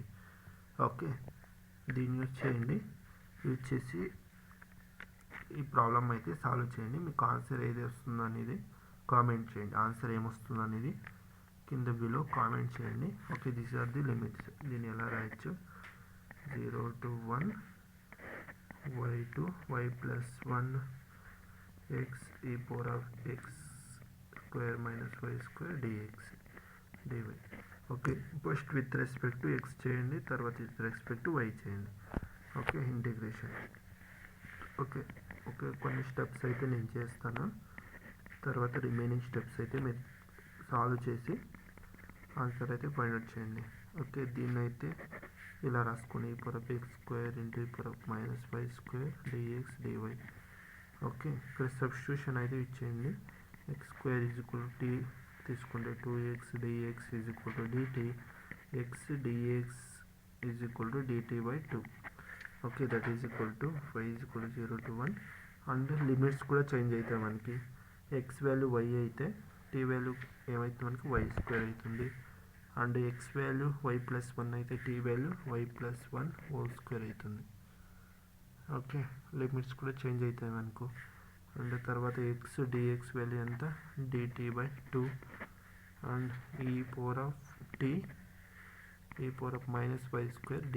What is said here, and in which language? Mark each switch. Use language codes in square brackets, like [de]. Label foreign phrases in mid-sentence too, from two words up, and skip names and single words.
[te] ఓకే, దీన్ని యూజ్ చేసి ఈ ప్రాబ్లం అయితే సాల్వ్ చేయండి. మీకు ఆన్సర్ ఏది వస్తుందో అనేది కామెంట్ చేయండి. ఆన్సర్ ఏమొస్తుందో అనేది కింద [en] below comment [te] చేయండి. [en] OK, these are the limits. [te] దీన్ని ఎలా రాయొచ్చు, [en] 0 to 1 y to y plus 1 x e power of x square minus y square dx dy. [te] ఓకే, [en] first with respect to x [te] చేయండి, తర్వాత [en] with respect to y [te] చేయండి. [en] OK, integration. [te] ఓకే, కొన్ని స్టెప్స్ అయితే నేను చేస్తాను, తర్వాత [en] remaining steps [te] అయితే మీరు సాల్వ్ చేసి ఆన్సర్ అయితే [en] find out [te] చేయండి. [en] ఓకే, [te] దీన్ని అయితే ఇలా రాసుకొని [en] e power of x square into e power of minus y square dx dy. [te] ఓకే, ఇక్కడ సబ్స్టిట్యూషన్ అయితే ఇచ్చేయండి. [en] x square is equal to t తీసుకుంటే 2x dx is equal to dt, x dx is equal to dt by 2. OK, that is equal to y is equal to 0 to 1. and limits [te] కూడా చేంజ్ అవుతాయి మనకి. x వాల్యూ y అయితే t వాల్యూ ఏమైతే మనకి y స్క్వేర్ అవుతుంది, [en] and x value y plus 1 [te] అయితే [en] t value y plus 1 whole square [te] అవుతుంది. ఓకే, లిమిట్స్ కూడా చేంజ్ అవుతాయి మనకు. [en] అండ్ తర్వాత x dx వాల్యూ ఎంత, dt by 2, and e power of minus y square dy.